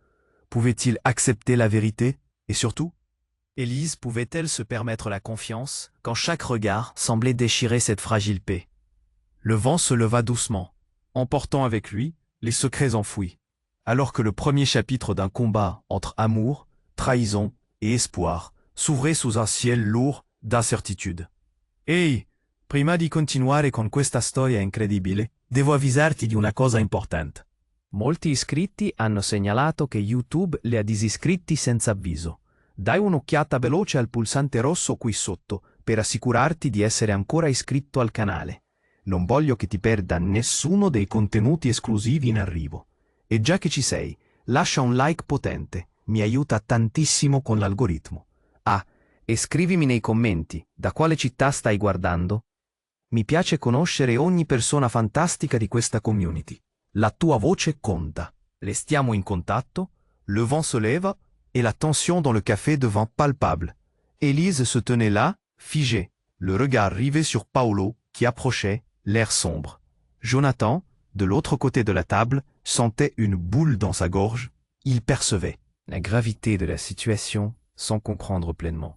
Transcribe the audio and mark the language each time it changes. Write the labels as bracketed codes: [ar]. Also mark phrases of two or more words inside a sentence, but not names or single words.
[fr] Pouvait-il accepter la vérité? Et surtout, Élise pouvait-elle se permettre la confiance quand chaque regard semblait déchirer cette fragile paix? Le vent se leva doucement, emportant avec lui les secrets enfouis, alors que le premier chapitre d'un combat entre amour, trahison et espoir s'ouvrait sous un ciel lourd d'incertitude. [it] Ehi, prima di continuare con questa storia incredibile, devo avvisarti di una cosa importante. Molti iscritti hanno segnalato che YouTube li ha disiscritti senza avviso. Dai un'occhiata veloce al pulsante rosso qui sotto per assicurarti di essere ancora iscritto al canale. Non voglio che ti perda nessuno dei contenuti esclusivi in arrivo. E già che ci sei, lascia un like potente, mi aiuta tantissimo con l'algoritmo. Ah, e scrivimi nei commenti da quale città stai guardando. Mi piace conoscere ogni persona fantastica di questa community. La tua voce conta. Restiamo in contatto, [fr] le vent se lève et la tension dans le café devint palpable. Élise se tenait là, figée, le regard rivé sur Paolo qui approchait, l'air sombre. Jonathan, de l'autre côté de la table, sentait une boule dans sa gorge. Il percevait la gravité de la situation sans comprendre pleinement.